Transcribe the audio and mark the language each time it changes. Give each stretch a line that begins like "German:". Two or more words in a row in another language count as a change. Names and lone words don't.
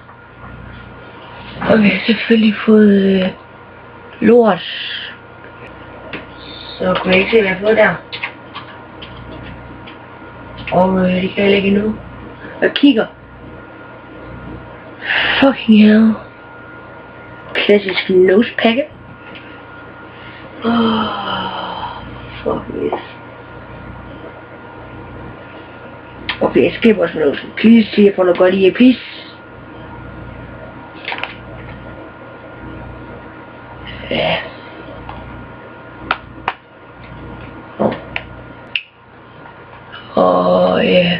Danish: Og vi har selvfølgelig fået lort. Så kunne jeg ikke se, hvad jeg har fået der. Og det kan jeg ikke endnu. Jeg kigger.
English: Fucking hell. Klassisk nose packet. Fuck yes.
Danish: Okay, jeg skipper også nose. Please, sig jeg får noget godt i, please. Ja. Og ja.